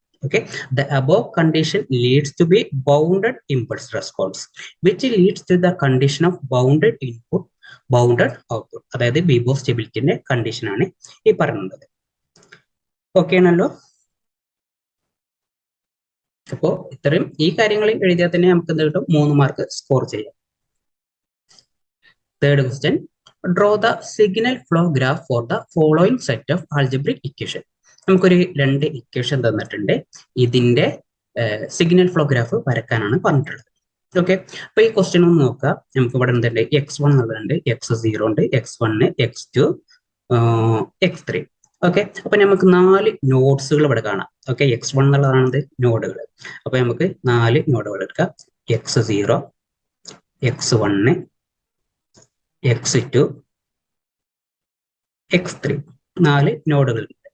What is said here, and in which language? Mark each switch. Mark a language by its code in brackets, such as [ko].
[en] Okay, the above condition leads to be bounded impulse response, which leads to the condition of bounded input, bounded output. [ml] അതായത് ബിബോ സ്റ്റെബിലിറ്റിന്റെ condition ആണ് ഈ പറയുന്നത്. Okay ആണല്ലോ? അപ്പോ ഇത്രയും ഈ കാര്യങ്ങൾ എഴുതിയാൽ തന്നെ നമുക്ക് എന്ത് കിട്ടും? 3 മാർക്ക് സ്കോർ ചെയ്യാം. [en] Third question, draw the signal flow graph for the following set of algebraic equation. [ml] നമുക്കൊരു 2 ഇക്വേഷൻ തന്നിട്ടുണ്ട്. ഇതിന്റെ സിഗ്നൽ ഫ്ലോ ഗ്രാഫ് വരക്കാനാണ് പറഞ്ഞിട്ടുള്ളത്. ഓക്കെ, അപ്പൊ ഈ ക്വസ്റ്റ്യൻ ഒന്ന് നോക്കുക. നമുക്ക് ഇവിടെ എന്തുണ്ട്? x1 എന്നുള്ളതുണ്ട്, x0 ഉണ്ട്, x1, x2, x3. ഓക്കെ, അപ്പൊ നമുക്ക് 4 നോഡ്സുകൾ ഇവിടെ കാണാം. ഓക്കെ, x1 എന്നുള്ളതാണ് നോഡുകൾ. അപ്പൊ നമുക്ക് 4 നോഡുകൾ എടുക്കാം. x0, x1, x2, x3, 4 നോഡുകൾ.